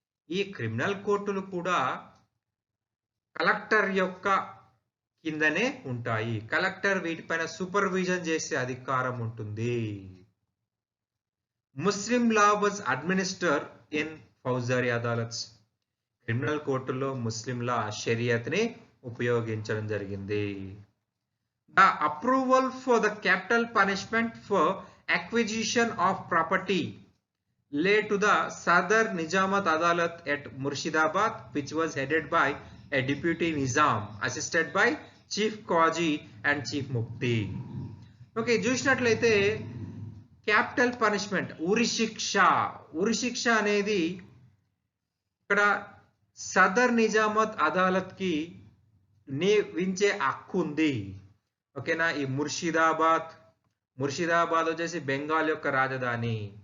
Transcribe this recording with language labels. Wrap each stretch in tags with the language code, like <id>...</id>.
<te>ఈ క్రిమినల్ కోర్టులు కూడా కలెక్టర్ యొక్క కిందనే ఉంటాయి. కలెక్టర్ వీటిపైన సూపర్విజన్ చేసే అధికారం ఉంటుంది.</te> <en>Muslim law was administer in Faujdari Adalats.</en> <te>Criminal కోర్టుల్లో ముస్లిం లా షరియత్ ని ఉపయోగించడం జరిగింది.</te> <en>The approval for the capital punishment for acquisition of property lay to the Sadar Nizamat Adalat at Murshidabad, which was headed by a deputy Nizam, assisted by Chief Qazi and Chief Mufti.</en> <te>Okay, చూసినట్లయితే capital punishment, ఉరి శిక్ష అనేది ఇక్కడ సదర్ నిజామత్ అదాలత్ కి విధించే హక్కు ఉంది. ఓకేనా, ఈ ముర్షిదాబాద్ వచ్చేసి బెంగాల్ యొక్క రాజధాని.</te>